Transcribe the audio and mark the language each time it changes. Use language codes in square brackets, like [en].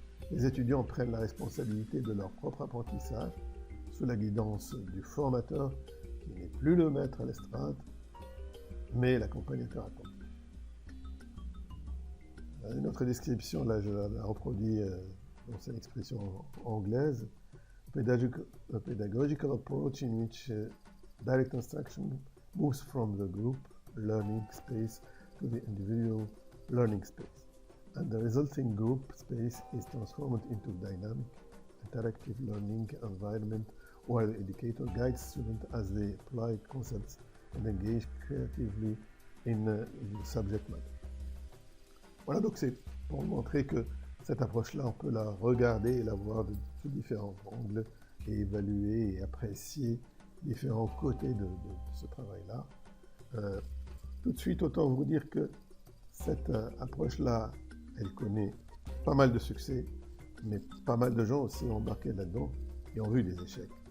[fr] Les étudiants prennent la responsabilité de leur propre apprentissage sous la guidance du formateur qui n'est plus le maître à l'estrade, mais l'accompagnateur attentif. Une autre description, là je la reproduis dans cette expression anglaise. [en] A pedagogical approach in which direct instruction moves from the group learning space to the individual learning space. And the resulting group space is transformed into dynamic, interactive learning environment where the educator guides students as they apply concepts and engage creatively in the subject matter. [fr] Voilà, donc c'est pour montrer que cette approche-là, on peut la regarder et la voir sous différents angles et évaluer et apprécier différents côtés de ce travail-là. Tout de suite, autant vous dire que cette approche-là, elle connaît pas mal de succès, mais pas mal de gens aussi ont embarqué là-dedans et ont vu des échecs.